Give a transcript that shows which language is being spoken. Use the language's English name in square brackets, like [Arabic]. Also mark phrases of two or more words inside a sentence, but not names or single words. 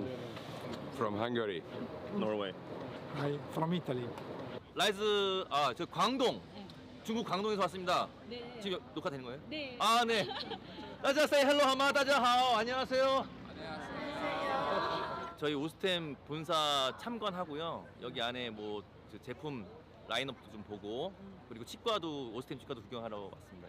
[English] From Hungary. Norway. Hi, from Italy. [Korean] 라이즈 저 광동. 중국 광동에서 왔습니다. 네. 지금 녹화되는 거예요? 네. 아, 네. [Chinese] 大家 [English] say hello [Chinese] 하마. 大家好. [Korean] 안녕하세요. 저희 오스템 본사 참관하고요. 여기 안에 뭐 제품 라인업도 좀 보고 그리고 치과도 오스템 치과도 구경하러 왔습니다.